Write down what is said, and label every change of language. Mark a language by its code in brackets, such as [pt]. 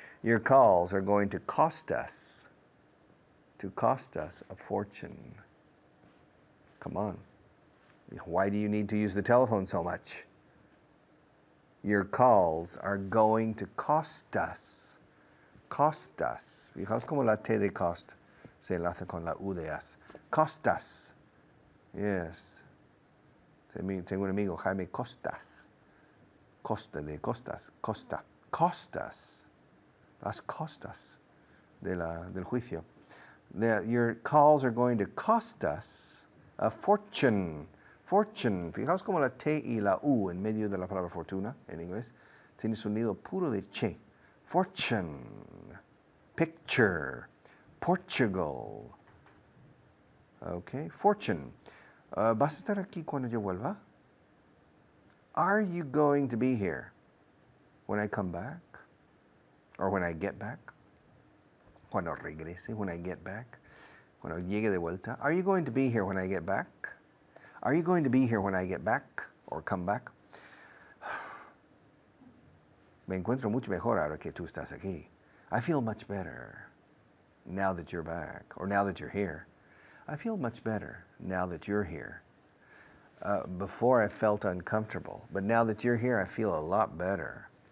[en] Your calls are going to cost us a fortune. Come on. Why do you need to use the telephone so much? Your calls are going to cost us. Cost us. [es] Fijaos como la T de cost se enlaza con la U de as. [en] Cost us. Yes. [es] Tengo un amigo, Jaime Costas. Costa de costas. Costa. Costas. Las costas del juicio. [en] Your calls are going to cost us a fortune. Fortune. [es] Fijaos como la T y la U en medio de la palabra fortuna en inglés tiene sonido puro de che. [en] Fortune. Picture. Portugal. Okay. Fortune. [es] ¿Vas a estar aquí cuando yo vuelva? [en] Are you going to be here when I come back? Or when I get back? [es] Cuando regrese, [en] when I get back? [es] Cuando llegue de vuelta? [en] Are you going to be here when I get back? Are you going to be here when I get back? Or come back? [es] Me encuentro mucho mejor ahora que tú estás aquí. [en] I feel much better now that you're back, or now that you're here. I feel much better now that you're here. Before I felt uncomfortable, but now that you're here, I feel a lot better.